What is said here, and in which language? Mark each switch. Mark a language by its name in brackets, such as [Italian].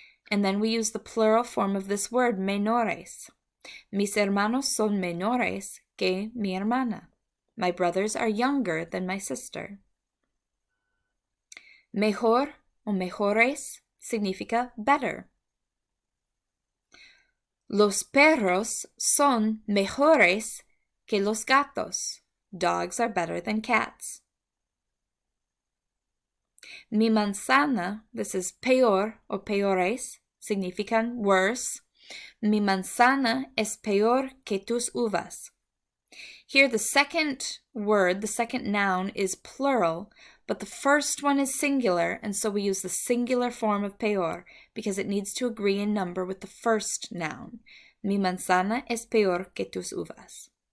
[English] And then we use the plural form of this word, menores. [Spanish] Mis hermanos son menores que mi hermana. [English] My brothers are younger than my sister. [Spanish] Mejor o mejores significa better. Los perros son mejores que los gatos. [English] Dogs are better than cats. [Spanish] Mi manzana, [English] this is [Spanish] peor o peores, significan worse. Mi manzana es peor que tus uvas. [English] Here the second word, the second noun is plural, but the first one is singular, and so we use the singular form of peor because it needs to agree in number with the first noun. [Spanish] Mi manzana es peor que tus uvas.